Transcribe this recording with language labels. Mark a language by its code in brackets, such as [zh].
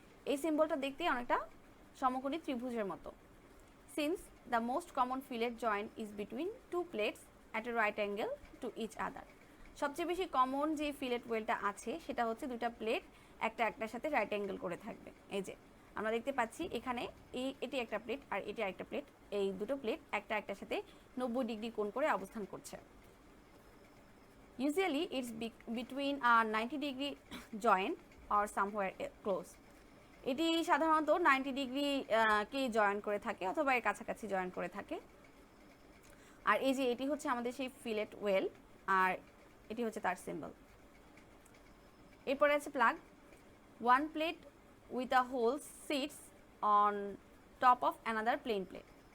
[bn] এই সিম্বলটা দেখতে অনেকটা সমকোণী ত্রিভুজের মতো। [en] Since the most common fillet joint is between two plates at a right angle to each other. [bn] সবচেয়ে বেশি কমন যে ফিলেট ওয়েলটা আছে সেটা হচ্ছে দুটা প্লেট একটার সাথে রাইট অ্যাঙ্গেল করে থাকবে। এই যে আমরা দেখতে পাচ্ছি এখানে এটি একটা প্লেট আর এটি আরেকটা প্লেট, এই দুটো প্লেট একটার সাথে 90 ডিগ্রি কোণ করে অবস্থান করছে। [en] Usually it's between a 90 degree joint or somewhere close. [bn] এটি সাধারণত 90 ডিগ্রি কে জয়েন করে থাকে অথবা এর কাছাকাছি জয়েন করে থাকে। আর এই যে এটি হচ্ছে আমাদের সেই ফিলেট ওয়েল আর এটি হচ্ছে তার সিম্বল। এরপরে আছে plug. [en] One plate with a hole sits on top of another plane plate.